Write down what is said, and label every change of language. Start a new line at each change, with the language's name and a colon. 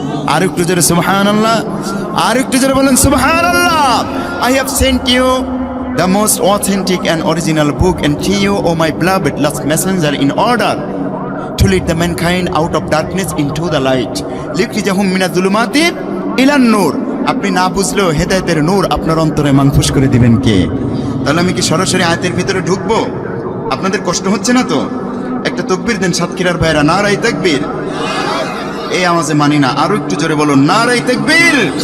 Bangla: আর একটু জোরে সুবহানাল্লাহ, আর একটু জোরে বলেন সুবহানাল্লাহ।
English: I have sent you the most authentic and original book unto you, O my beloved last messenger, in order to lead the mankind out of darkness into the light,
Arabic: লিতুখরিজাহুম মিনাজ-যুলুমাতি ইলান নূর।
Bangla: আপনি না বুঝলেও হেদায়েতের নূর আপনার অন্তরে মানফুস করে দিবেন কে? তাহলে আমি কি সরাসরি আয়াতের ভিতরে ঢুকবো? আপনাদের কষ্ট হচ্ছে না তো? একটা তাকবীর দেন সাতক্ষীরার ভাইরা, নারায়ে তাকবীর। এই আওয়াজে মানি না, আরো একটু জোরে বলুন নারায়ে তাকবীর।